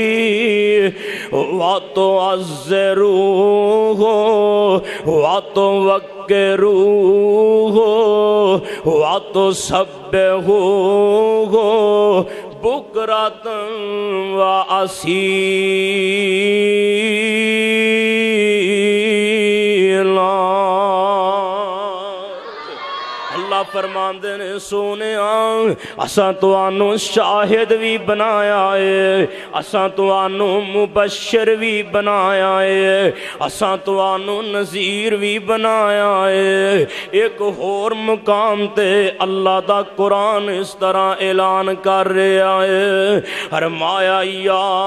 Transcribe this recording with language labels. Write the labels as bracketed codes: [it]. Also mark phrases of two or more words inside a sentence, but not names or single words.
[ar] وَتُعَزِّرُوهُ وَتُوَقِّرُوهُ وَتُسَبِّحُوهُ بُكْرَةً وَأَصِيلًا۔ [pa] اللہ فرماندے نے، سونیاں اساں تانوں شاہد بھی بنایا ہے، اساں تانوں مبشر بھی بنایا ہے، اساں تانوں نذیر بھی بنایا ہے۔ ایک اور مقام تے اللہ دا قرآن اس طرح اعلان کر رہا ہے، فرمایا یا